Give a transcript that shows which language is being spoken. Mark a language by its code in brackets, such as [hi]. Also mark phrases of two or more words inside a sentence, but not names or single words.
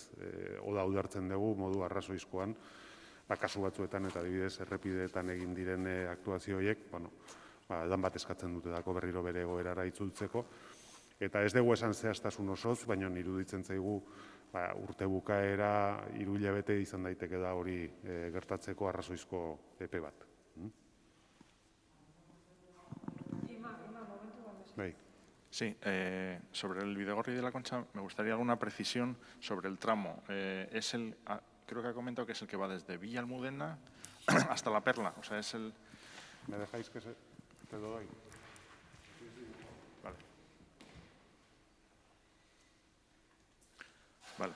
[eu] Oda udartzen dugu modu arrazoizkoan, kasu batzuetan eta adibidez errepideetan egin diren aktuazio horiek, lan bat eskatzen dute dako berriro bere egoerara itzultzeko, eta ez dugu esan zehaztasun osoz, baina iruditzen zaigu urte bukaera 3 hilabete izan daiteke da hori gertatzeko arrazoizko epe bat. Bai. [es] Sí, sobre el Bidegorri de la Concha me gustaría alguna precisión sobre el tramo. Creo que ha comentado que es el que va desde Villa Almudena hasta La Perla, o sea, es el... ¿Me dejáis que te lo doy? Vale. Vale.